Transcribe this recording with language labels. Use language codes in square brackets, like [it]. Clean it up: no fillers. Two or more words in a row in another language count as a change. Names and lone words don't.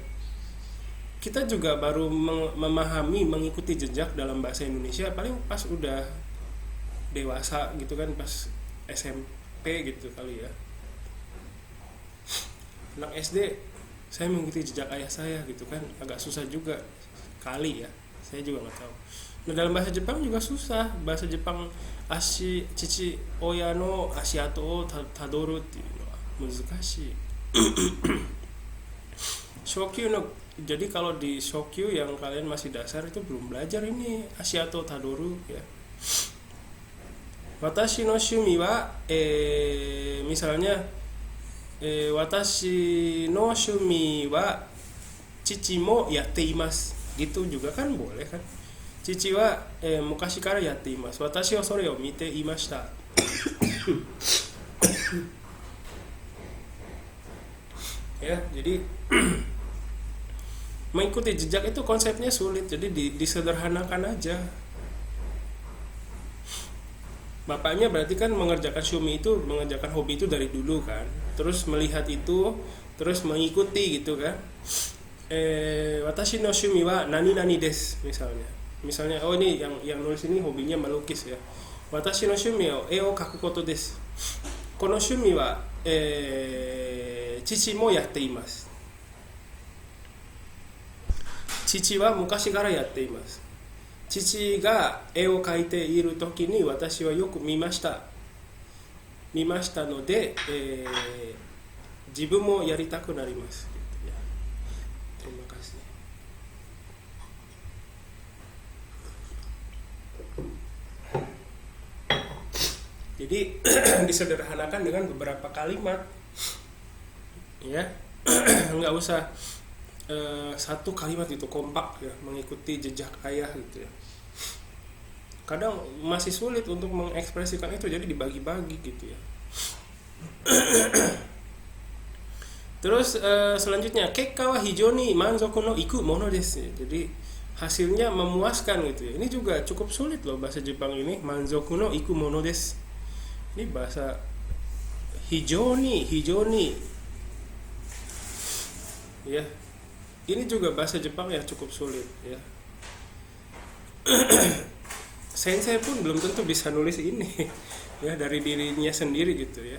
[id] Kita juga baru memahami mengikuti jejak dalam bahasa Indonesia paling pas udah dewasa gitu kan, pas SMP gitu kali ya. Anak SD saya mengikuti jejak ayah saya gitu kan, agak susah juga kali ya, saya juga nggak tahu. Nah dalam bahasa Jepang juga susah. Bahasa Jepang [ja] 父親の足跡をたどるっていうのは難しい. 初級の, [id] jadi kalau di Shokyu yang kalian masih dasar itu belum belajar ini [ja] 足跡たどる [id] ya. [ja] 私の趣味は misalnya 私の趣味は父もやっています, [id] gitu juga kan boleh kan. [ja] 父は昔からやっています. 私はそれを見ていました. [id] Ya, jadi mengikuti jejak itu konsepnya sulit, jadi disederhanakan aja. Bapaknya berarti kan mengerjakan shumi itu, mengerjakan hobi itu dari dulu kan, terus melihat itu, terus mengikuti gitu kan. [ja] 私の趣味は何々です [id] misalnya oh ini yang nulis ini hobinya melukis ya. [ja] 私の趣味は絵を描くことです. この趣味は父もやっています. 父は昔からやっています. 父が絵を描いているときに私はよく見ましたので自分もやりたくなります. [id] Gitu ya. Terima kasih. Jadi disederhanakan dengan beberapa kalimat ya. Nggak usah satu kalimat itu kompak ya, mengikuti jejak ayah gitu ya. Kadang masih sulit untuk mengekspresikan itu, jadi dibagi-bagi gitu ya. Terus selanjutnya [ja] 結果は非常に満足のいくものです. [id] Jadi hasilnya memuaskan gitu ya. Ini juga cukup sulit loh bahasa Jepang ini, [ja] 満足のいくものです. [id] Ini bahasa hijau ni ya. Ini juga bahasa Jepang ya cukup sulit ya. sensei pun belum tentu bisa nulis ini ya dari dirinya sendiri gitu ya.